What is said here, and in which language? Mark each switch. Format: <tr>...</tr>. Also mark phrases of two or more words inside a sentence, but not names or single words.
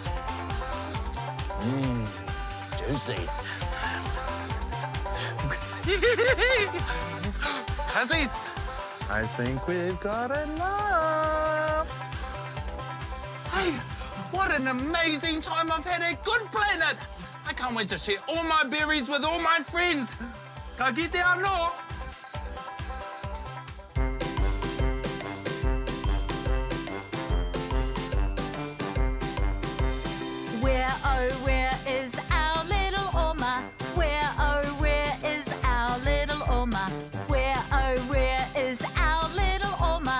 <en>Juicy. Pansies, I think we've got enough. Hey, what an amazing time I've had at Good Planet. I can't wait to share all my berries with all my friends.</en> <mi>Ka kite anō.</mi> <en>Where, oh, where is our little Oma? Where, oh, where is our little Oma? Where, oh, where is our little Oma?</en>